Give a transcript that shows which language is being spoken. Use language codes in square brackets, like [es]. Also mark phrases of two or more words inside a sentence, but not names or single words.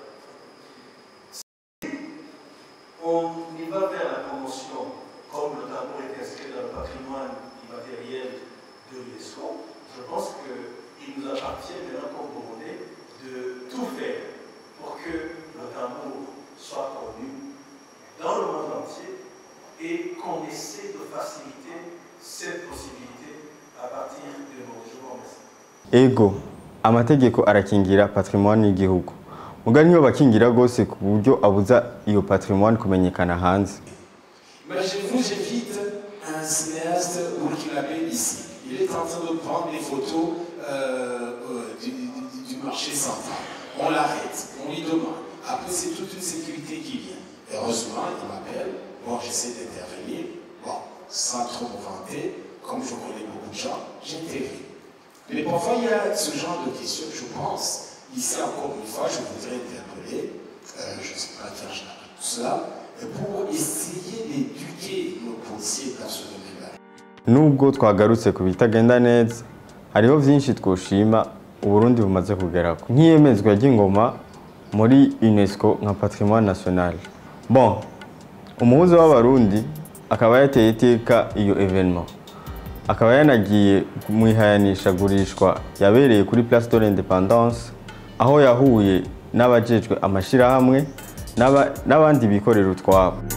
[fr] Si on y va vers la promotion, comme le tambour est inscrit dans le patrimoine immatériel de l'UNESCO, je pense qu'il nous appartient maintenant comme Burundais de tout faire pour que le tambour soit connu dans le monde entier et qu'on essaie de faciliter cette possibilité à partir de nos jours. [rn] Ego, amategeko arakingira patrimoine y'igihugu. Mugani niyo bakingira gose ku buryo abuza iyo patrimoine kumenyekana hanze. [fr] Imaginez-vous, j'invite un cinéaste burkinabé ici. Il est en train de prendre des photos du marché central. On l'arrête, on lui demande. Après, c'est toute une sécurité qui vient. Heureusement, il m'appelle. Bon, j'essaie d'intervenir. Bon, sans trop me vanter, comme je connais beaucoup de gens, j'interviens. Mais parfois, il y a ce genre de questions, je pense. Ici, encore une fois, je voudrais interpeller, je ne sais pas qui a tout cela, pour essayer d'éduquer nos policiers dans ce domaine-là. [rn] Nubwo twagarutse ku bitagenda neza, hariho vyinshi twoshima Uburundi bumaze kugerako. Nk'iyemezwa ry'ingoma muri UNESCO nka [fr] patrimoine national. [rn] Bon, umuhuza w'abarundi akaba yateye iteka iyo evenement, akaba yanagiye mu ihayanishagurishwa yabereye kuri Place de l'Indépendance, aho yahuye n'abajejwe amashirahamwe n'abandi bikorera utwabo.